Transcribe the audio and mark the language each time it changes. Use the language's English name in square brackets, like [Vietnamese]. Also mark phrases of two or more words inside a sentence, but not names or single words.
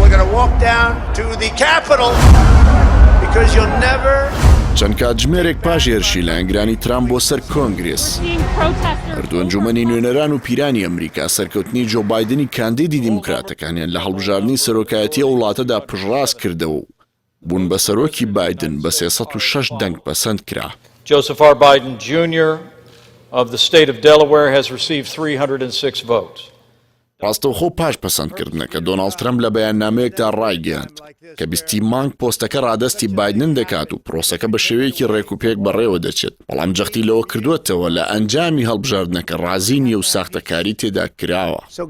[English] walk down to the Capitol because you'll never. [Central Kurdish] چەند کاتژمێرێک پاش هێرشی لایەنگرانی ترامپ بۆ سەر کۆنگرێس هەردوو ئەنجومەنی نوێنەران و پیرانی ئەمریکا سەرکەوتنی جۆ بایدنی کاندیدی دیموکراتەکانیان لە هەڵبژاردننی سەرۆکایەتیە وڵاتەدا پشڕاست کردەوە و بوون بە سەرۆکی بایدن بە 306 دەنگ پەسەند کرا. [English] Joseph R. Biden Jr. of the state of Delaware has received 306 votes. [Central Kurdish] ڕاستەوخۆ پاش پەسەندکردنەکە دۆناڵد ترەمپ لە بەیاننامەیەکدا ڕایگەیاند کە 20 مانگ پۆستەکە ڕادەستی بایدن دەکات و پرۆسەکە بە شێوەیەکی ڕێکوپێک بەڕێوە دەچێت، بەڵام جەختی لەوە کردوێتەوە لە ئەنجامی هەڵبژاردنەکە ڕازی نییە و ساختەکاری تێدا کراوە.